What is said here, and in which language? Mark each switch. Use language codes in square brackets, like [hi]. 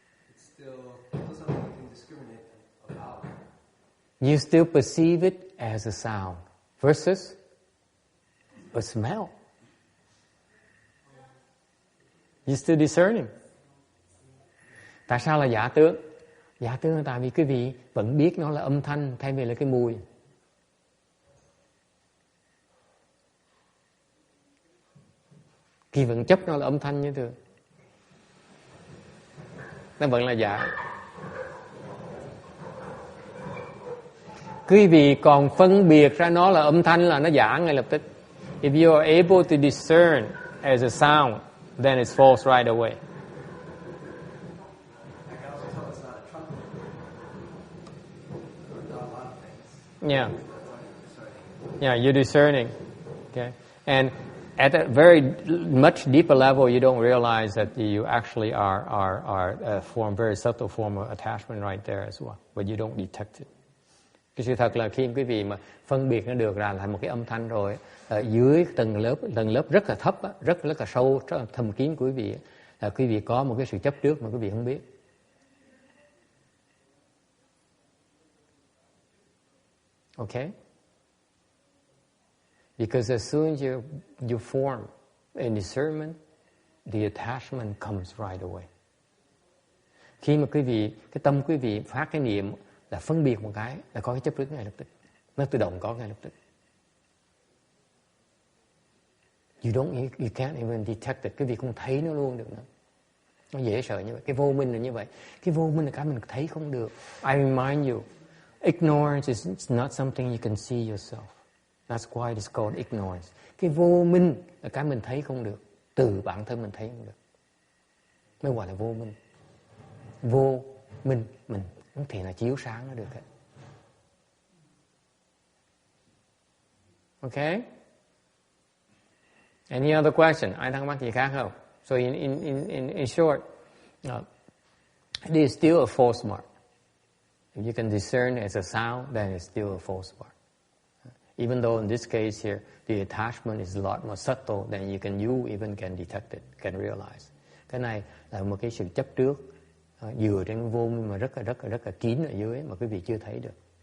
[en] It's still something you can discriminate about. You still perceive it as a sound versus a smell. You're still discerning. [vi] Tại sao là giả tướng? Giả tướng là tại vì quý vị vẫn biết nó là âm thanh thay vì là cái mùi. Kỳ vẫn chấp nó là âm thanh như thường. Nó vẫn là giả. Quý vị còn phân biệt ra nó là âm thanh là nó giả ngay lập tức. [en] If you are able to discern as a sound, then it's false right away. I can also tell it's not a trumpet. Or not a lot of things. Yeah. Discerning. Yeah, you're discerning. Okay. And at a very much deeper level, you don't realize that you actually are form very subtle form of attachment right there as well, but you don't detect it. [vi] Cái sự thật là khi quý vị mà phân biệt nó được ra là một cái âm thanh rồi, ở dưới tầng lớp rất là thấp, rất là sâu, rất là thầm kín của quý vị, là quý vị có một cái sự chấp trước mà quý vị không biết. [en] Okay? Because as soon as you form a discernment, the attachment comes right away. [vi] Khi mà quý vị, cái tâm quý vị phát cái niệm là phân biệt một cái, là có cái chấp trước ngay lập tức. Nó tự động có ngay lập tức. [en] You can't even detect it. [vi] Quý vị không thấy nó luôn được nữa. Nó dễ sợ như vậy. Cái vô minh là như vậy. Cái vô minh là cái mình thấy không được. [en] I remind you, ignorance is not something you can see yourself. That's why it's called ignorance. [vi] Cái vô minh là cái mình thấy không được. Từ bản thân mình thấy không được. Mới gọi là vô minh. Vô minh, mình không thể là chiếu sáng nó được hết. [en] Okay? Any other question? [vi] Ai thắc mắc gì khác không? [en] So in short, it is still a false mark. If you can discern as a sound, then it's still a false mark. Even though in this case here, the attachment is a lot more subtle than you even can detect it, can realize. [vi] Cái này là một cái sự chấp trước dựa trên vô minh mà rất là kín ở dưới mà quý vị chưa thấy được.